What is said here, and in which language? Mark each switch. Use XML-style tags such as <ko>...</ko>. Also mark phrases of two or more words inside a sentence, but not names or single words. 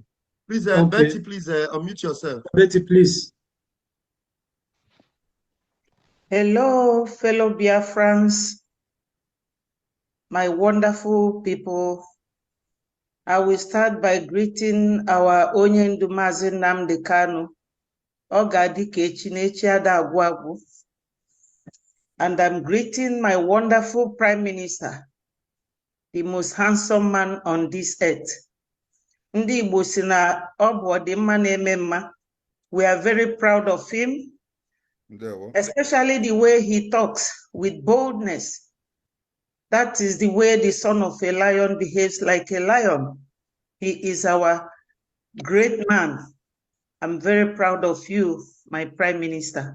<en>Please, okay. Betty, please unmute yourself. Betty, please. Hello, fellow Biafrans, my wonderful people. I will start by greeting our Onyendu Mazi Nnamdi Kanu.</en> <ig>Oga dike Chinechi ada agwụ agwụ.</ig> <en>and I'm greeting my wonderful Prime Minister, the most handsome man on this earth.</en> <ig>Ndị Igbo si na ọ bụ ọdịmma na-eme mma.</ig> <en>We are very proud of him, especially the way he talks with boldness. That is the way the son of a lion behaves like a lion. He is our great man. I'm very proud of you, my Prime Minister.</en>